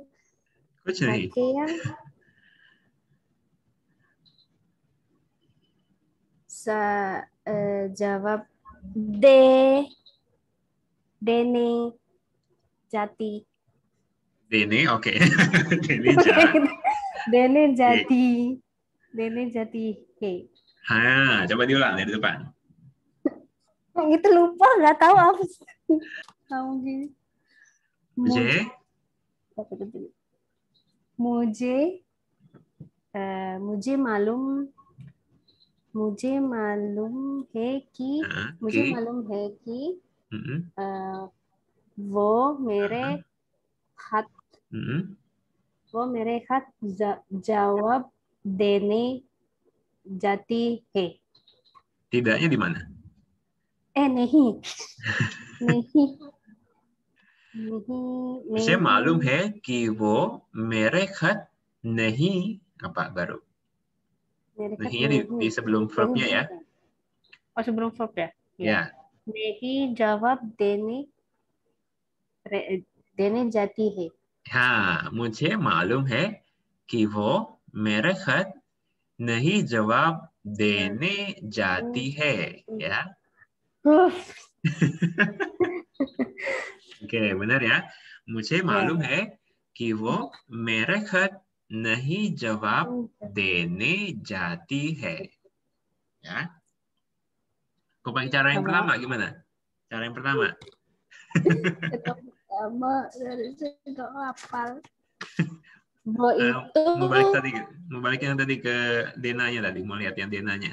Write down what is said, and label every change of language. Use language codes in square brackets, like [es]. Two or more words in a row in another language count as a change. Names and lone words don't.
[id] Pakai yang jawab Dene Jati. Dene, oke. Dene Jati. Dene Jati. Coba diulang dari depan. Yang itu lupa, nggak tahu apa sih. Kamu gini. [hi] मुझे मालूम है कि वो मेरे खत जवाब देने जाती है. [id] Tidaknya di mana? [hi] नहीं. मुझे मालूम है कि वो मेरे खत नहीं, [id] apa baru? Nahinya di sebelum verbnya ya. Oh, sebelum verb ya? Ya. [hi] नहीं जवाब देने जाती है. हाँ, मुझे मालूम है कि वो मेरे खत नहीं जवाब देने जाती है, [id] ya. Oke, benar ya. [hi] मुझे मालूम है कि वो मेरे खत नहीं जवाब देने जाती है. [id] Ya. Kau pakai cara yang pertama gimana? Cara yang pertama. Dari situ hafal. Membalik yang tadi ke Denanya tadi, mau lihat yang Denanya.